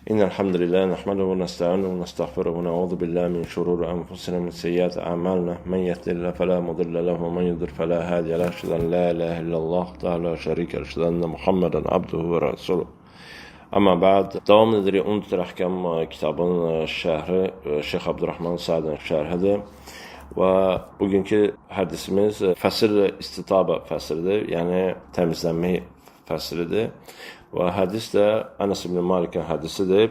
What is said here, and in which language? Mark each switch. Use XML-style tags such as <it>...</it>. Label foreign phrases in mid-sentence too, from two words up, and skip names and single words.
<ar>إن الحمد لله نحمده ونستعينه ونستغفره ونعوذ بالله من شرور أنفسنا ومن سيئات أعمالنا من يهده الله فلا مضل له ومن يضلل فلا هادي له أشهد أن لا إله إلا الله وحده لا شريك له أشهد أن محمدا عبده ورسوله. أما بعد,</ar> <az>davam edirik Umdətül Əhkam kitabının şərhi Şeyx Abdurrahman Sa'din şərhidir və bugünkü hədisimiz fəsr istitaba fəsridir, yəni təmizlənmək fəsridir. Və hədis də Ənəs ibn Malikin hədisidir.</az>